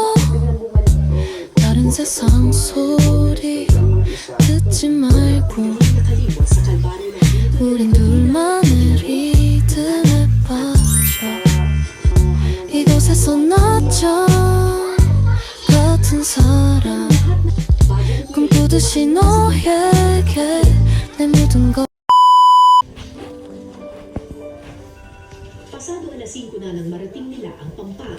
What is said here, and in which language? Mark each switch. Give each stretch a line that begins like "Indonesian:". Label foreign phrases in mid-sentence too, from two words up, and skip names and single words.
Korean: 다른 세상 소리 듣지 말고 우린 둘만의 리듬에 빠져 이곳에서 낮잠 같은 사랑 꿈꾸듯이 너에게 내 모든 걸
Filipino: Pasado alas 5 na nang marating nila ang Pampang.